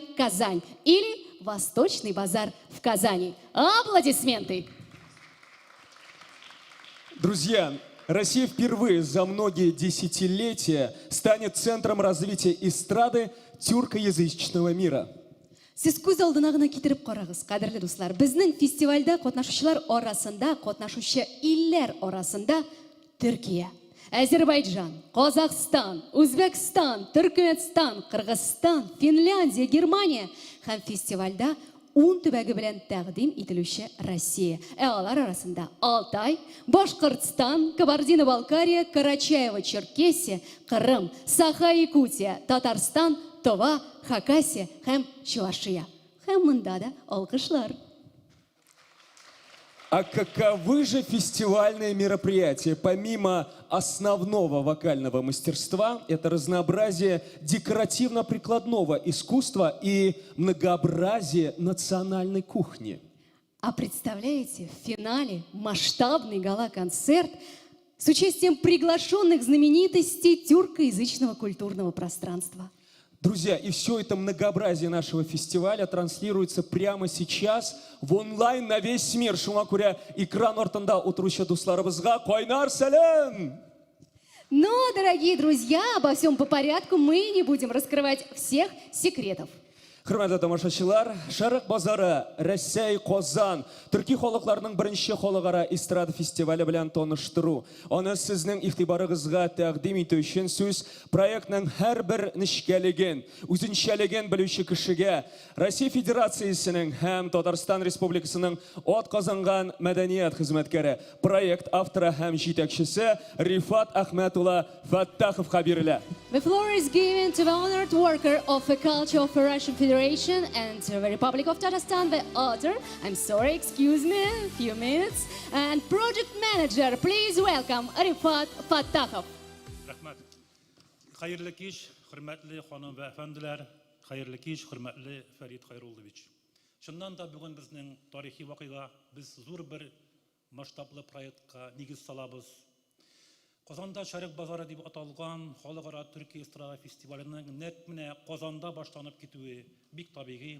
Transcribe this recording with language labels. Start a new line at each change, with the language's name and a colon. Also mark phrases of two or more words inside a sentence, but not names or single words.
Russian: Казань» или «Восточный базар в Казани». Аплодисменты! Друзья, Россия впервые за многие десятилетия станет центром развития эстрады тюркоязычного мира.
Tatar: Сіз көз алдына гына китереп карагыз, кадерле дуслар. Безнең фестивальдә катнашучылар арасында, катнашучы илләр арасында Төркия, Азербайджан, Казахстан, Үзбекстан, Төркменстан, Кыргызстан, Финляндия, Германия һәм фестивальдә 10 төбәге белән тәкъдим ителүче Россия. Алар арасында Алтай, Башкортстан, Кабардино-Балкария, Карачаево-Черкесия, Крым, Саха-Якутия, Татарстан, Тува, Хакасия һәм Чувашия. Һәм монда да алкышлар.
Russian: А каковы же фестивальные мероприятия? Помимо основного вокального мастерства, это разнообразие декоративно-прикладного искусства и многообразие национальной кухни. А представляете, в финале масштабный гала-концерт с участием приглашенных знаменитостей тюркоязычного культурного пространства. Друзья, и все это многообразие нашего фестиваля транслируется прямо сейчас в онлайн на весь мир.
Tatar: Шуңа күрә экран ортында утыручы дусларыбызга кайнар сәлем!
Russian: Но, дорогие друзья, обо всем по порядку, мы не будем раскрывать всех секретов.
Tatar: Хөрмәтле тамашачылар, Шәрык базары, Рәсәй, Казан, төрки халыкларының беренче халыкара эстрада фестивале белән таныштыру. Аны сезнең игътибарыгызга тәкъдим итү өчен сүз проектның һәрбер нечкәлеген, үзенчәлеген белүче кешегә, Россия Федерациясенең һәм Татарстан Республикасының атказанган мәдәният хезмәткәре, проект авторы һәм җитәкчесе Рифат Ахмәтулла Фаттаховка бирелә.
English: The floor is given to the honored worker of the Culture of the Russian Federation and the Republic of Tatarstan, the author, excuse me, a few minutes, and project manager, please welcome Rifat Fattahov.
Tatar: Рәхмәт. Хәерле кич, хөрмәтле ханым ва әфәнделәр, хәерле кич, хөрмәтле Фәрит Хайруллович. Шуннан да бүген безнең тарихи вакыйга, без зур бер масштаблы проектка нигез салабыз. Казанда Шәрык базары дип аталган халыкара Төркия эстрада фестиваленең нәкъ менә Казанда башланып китүе бик табигый.